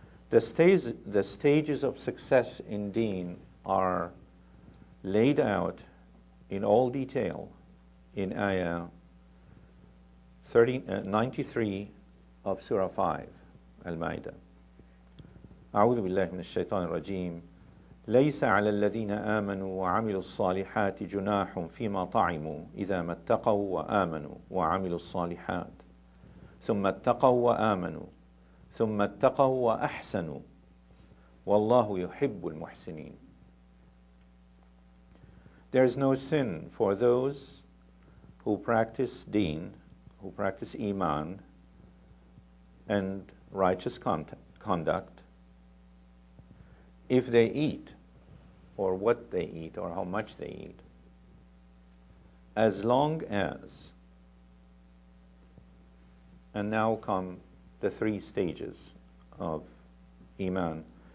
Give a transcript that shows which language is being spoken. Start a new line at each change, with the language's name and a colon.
English: The stages of success in deen are laid out in all detail in ayah 93 of Surah 5, Al-Ma'idah.
Arabic: أعوذ بالله من الشيطان الرجيم ليس على الذين آمنوا وعملوا الصالحات جناح فيما طعموا إذا ما اتقوا وآمنوا وعملوا الصالحات ثم اتقوا وآمنوا ثم اتقوا وأحسنوا والله يحب المحسنين.
English: There is no sin for those who practice deen, who practice iman and righteous conduct, if they eat, or what they eat, or how much they eat, as long as, and now come the 3 stages of iman.